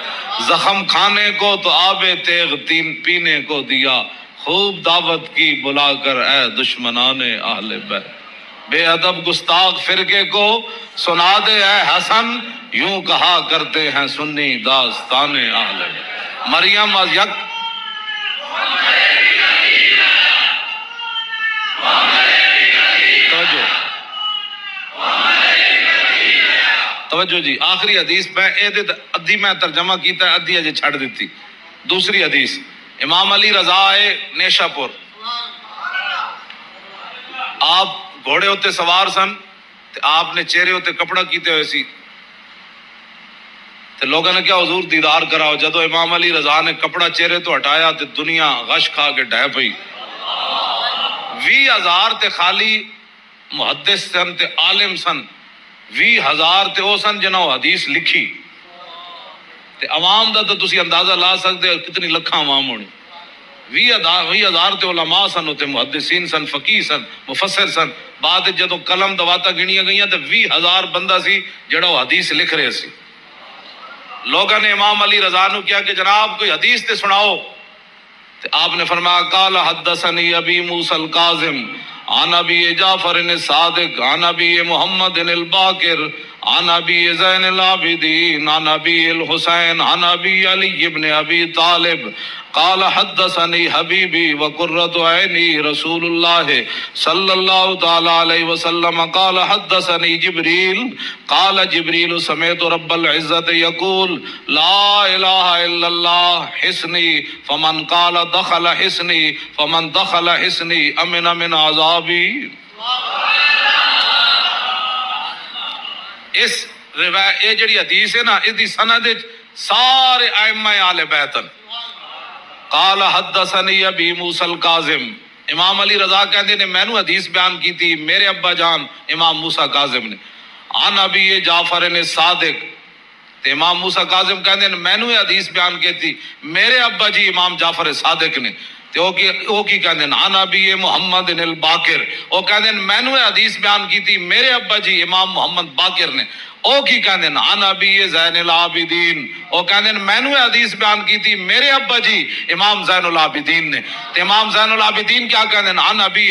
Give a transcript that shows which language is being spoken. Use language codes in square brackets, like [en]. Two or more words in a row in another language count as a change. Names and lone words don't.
[ur] زخم کھانے کو تو آب تیغ پینے کو دیا خوب دعوت کی بلا کر اے دشمنان اہل بیت. بے ادب گستاخ فرقے کو سنا دے اے حسن یوں کہا کرتے ہیں سنی داستان اہل بیت. [pa] مریم از یک توجہ جی آخری حدیث میں ادھی میں ترجمہ کیتا ہے ادھی اجے چھڑ دیتی. دوسری حدیث امام علی رضا نیشا پور آپ گھوڑے ہوتے سوار سن تے آپ نے چہرے ہوتے کپڑا کیتے ہوئے سی تے لوگوں نے کیا حضور دیدار کراؤ. جدو امام علی رضا نے کپڑا چہرے تو ہٹایا تے دنیا غش کھا کے ڈہ پئی. 20,000 تے خالی محدث سن تے عالم سن 20,000 تے او سن جنہوں حدیث لکھی تے عوام دا تو تسی اندازہ لا سکتے کتنی لکھاں عوام ہونی. 20,000 تے علماء سن تے محدثین سن فقیہ سن مفسر سن. بعد جدو قلم دواتا گنیاں گئیاں تے 20,000 بندہ سی جڑا حدیث لکھ رہے سی. لوگوں نے امام علی رضا نو کیا کہ جناب کوئی حدیث تے سناؤ تے آپ نے فرمایا [ar] قال حدثنی ابی موسی الکاظم عن ابی جعفر الصادق عن ابی محمد الباقر عن ابی زین العابدین عن ابی الحسین عن ابی علی ابن ابی طالب قال حدثني حبيبي وقرة عيني رسول الله صلى الله تعالى عليه وسلم قال حدثني جبريل قال جبريل سمعت رب العزة يقول لا إله إلا الله حسني فمن قال دخل حسني فمن دخل حسني أمن من عذابي. [pa] اس روایت یہ جڑی حدیث ہے نا اس دی سند سارے ائمہ اہل بیت. [ar] قال حدثني ابی موسی الکاظم [ur] امام علی رضا کہتے نے میں نو حدیث بیان کی تھی میرے ابا جان امام موسیٰ کاظم نے. [ar] عن ابی جعفر صادق [ur] تے امام موسیٰ کاظم کہتے ہیں میں نو حدیث بیان کی تھی میرے ابا جی امام جعفر صادق نے. [pa] تے او کی کہندے انا بھی محمد الباقر، او کہندے مینوں یہ حدیث بیان کیتی میرے ابا جی امام محمد باقر نے، او کی کہندے انا بھی زین العابدین، او کہندے مینوں یہ حدیث بیان کیتی میرے ابا جی امام زین العابدین نے، تے امام زین العابدین کیا کہندے انا بھی